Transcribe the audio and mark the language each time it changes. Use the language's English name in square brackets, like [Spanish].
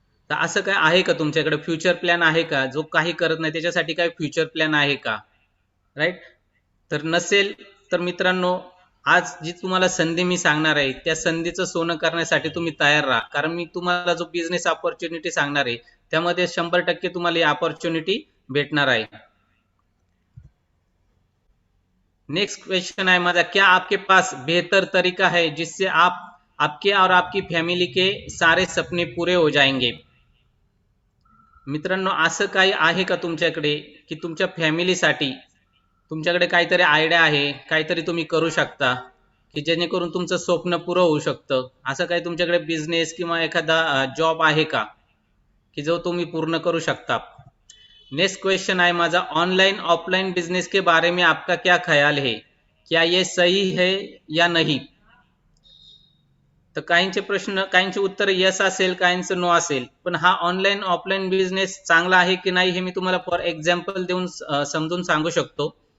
[Marathi] तर असं काय आहे का तुमच्याकडे? फ्युचर प्लॅन आहे का? जो काही करत नाही त्याच्यासाठी काय फ्युचर प्लॅन आहे का? राईट. तर नसेल तर मित्रांनो, आज जी तुम्हाला संधी मी सांगणार आहे त्या संधीचं सोनं करण्यासाठी तुम्ही तयार राहा, कारण मी तुम्हाला जो बिझनेस अपॉर्च्युनिटी सांगणार आहे त्यामध्ये 100% तुम्हाला ही अपॉर्च्युनिटी भेटणार आहे. [Hindi] नेक्स्ट क्वेश्चन है माझा, क्या आपके पास बेहतर तरीका है जिससे आपके और आपकी फॅमिली के सारे सपने पूरे हो जाएंगे? [Marathi] मित्रांनो, असं काही आहे का तुमच्याकडे की तुमच्या फॅमिलीसाठी तुमच्याकडे काहीतरी आयडिया आहे, काहीतरी तुम्ही करू शकता की जेणेकरून तुमचं स्वप्न पुरं होऊ शकतं? असं काही तुमच्याकडे बिझनेस किंवा एखादा जॉब आहे का की जो तुम्ही पूर्ण करू शकता? [Hindi] नेक्स्ट क्वेश्चन है माझा, ऑनलाइन ऑफलाइन बिजनेस के बारे में आपका क्या ख्याल है? क्या ये सही है या नहीं? [Marathi] तर काहींचे उत्तर यस असेल, काहींचं नो असेल. पण हा ऑनलाईन ऑफलाईन बिझनेस चांगला आहे की नाही हे मी तुम्हाला फॉर एक्झाम्पल देऊन समजून सांगू शकतो.